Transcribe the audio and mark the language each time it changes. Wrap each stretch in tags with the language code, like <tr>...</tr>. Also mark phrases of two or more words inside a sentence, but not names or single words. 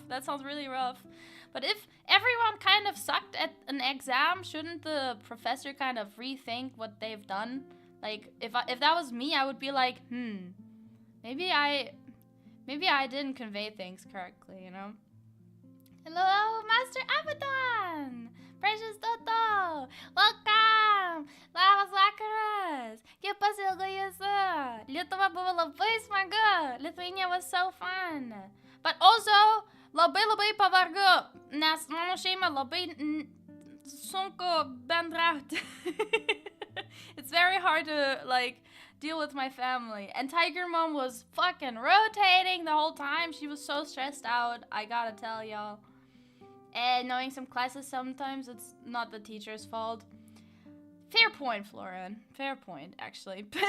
<en>That sounds really rough. But if everyone kind of sucked at an exam, shouldn't the professor kind of rethink what they've done? Like, if that was me, I would be like, maybe I didn't convey things correctly, you know? Hello, Master Abaddon! Precious Toto! Welcome!</en> <lt>Labas vakaras! Kaip pasiilgo jūsų? Lietuva buvo labai smagu!</lt> <en>Lithuania was so fun! But also,</en> <lt>labai pavargu, nes mano šeima labai sunku bendrauti.</lt> <en>It's very hard to, like, deal with my family. And Tiger Mom was fucking rotating the whole time. She was so stressed out, I gotta tell y'all. And knowing some classes sometimes, it's not the teacher's fault. Fair point, Florian. Fair point, actually.</en>